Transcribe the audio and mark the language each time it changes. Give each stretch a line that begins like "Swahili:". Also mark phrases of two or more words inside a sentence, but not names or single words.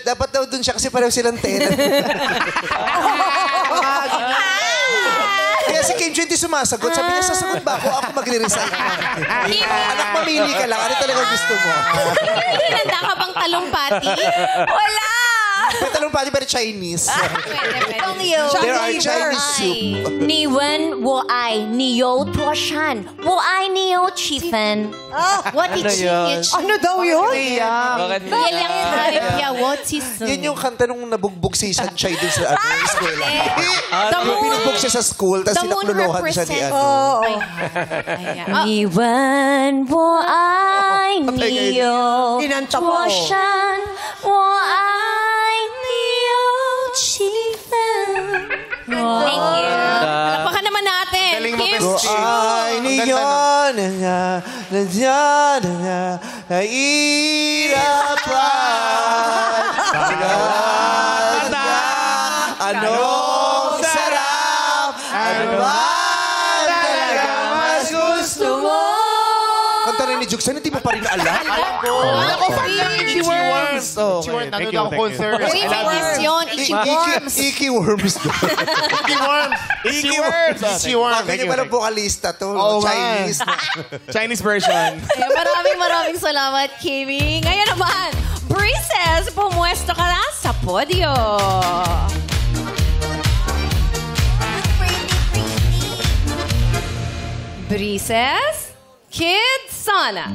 Filipino: Dapat daw dun siya kasi pareho silang tenant. Kaya si Kim Chu hindi sumasagot. Sabi niya, sasagot ba ako? Ako magre-resign. Anak, mamili ka lang. Ano talaga gusto mo? Hinanda ka bang talumpati? Wala! May talumpati pero Chinese. Pwede.
English: There are Chinese soup.
Chinese: 你问我爱你有多深，我爱你有几分。我的情也
Filipino: Ano daw yun? Bakit?
Chinese: 月亮代表我几分。
Filipino: Yan yung kanta nung nabugbog si Sunshine dun sa eskwela.
English: The
Filipino: Yung
English: moon,
Filipino: pinugbog siya sa school, tapos
English: the moon
Filipino: sinakluluhan siya ni
English: represents...
Filipino: ano.
Chinese: 你问我爱你有
Filipino: Kinanta pa,
Chinese: 多 oh. 深，我爱你有几分。
English: Thank you.
Filipino: Palakpakan naman natin. Galing mo, Kim. Bes. Ay, niyon na nandiyan na nahihirapan. Anong sarap? Ano ba talaga mas gusto mo? Kanta rin ni Jukes, hindi mo pa rin alam? Itchy Worms. Nanood ako concert. Uy, famous yun. Itchy Worms. Icky Worms. Itchy Worms. Itchy Worms. Itchy Worms. Bakit yung parang vocalista to? Oo nga. Chinese.
English: Chinese version.
Filipino: Maraming salamat, Kimi. Ngayon naman, Breezes, pumuesto ka na sa podio. Breezes, Kids Sana.